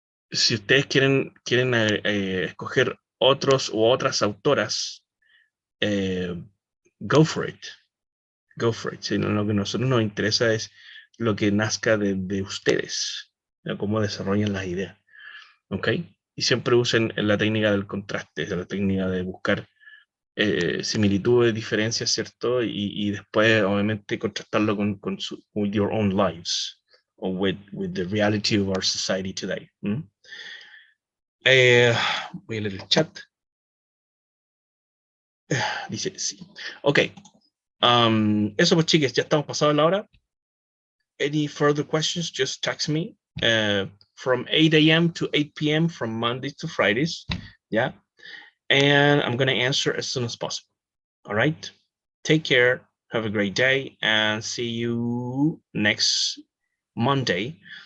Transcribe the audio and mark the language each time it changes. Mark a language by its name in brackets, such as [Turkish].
[Spanish] Si ustedes quieren escoger otros u otras autoras, [English] go for it. Go for it. [Spanish] Si no, lo que a nosotros nos interesa es lo que nazca de ustedes, ¿no? Cómo desarrollan las ideas. ¿Ok? Y siempre usen la técnica del contraste, la técnica de buscar similitudes, diferencias, ¿cierto? Y después, obviamente, contrastarlo [English] with your own lives, or with the reality of our society today. [Spanish] Voy a leer el chat. Dice sí. Ok. Eso pues, chicas, ya estamos pasados la hora. [English] Any further questions, just text me from 8 a.m. to 8 p.m. from Mondays to Fridays. Yeah. And I'm going to answer as soon as possible. All right. Take care. Have a great day and see you next Monday.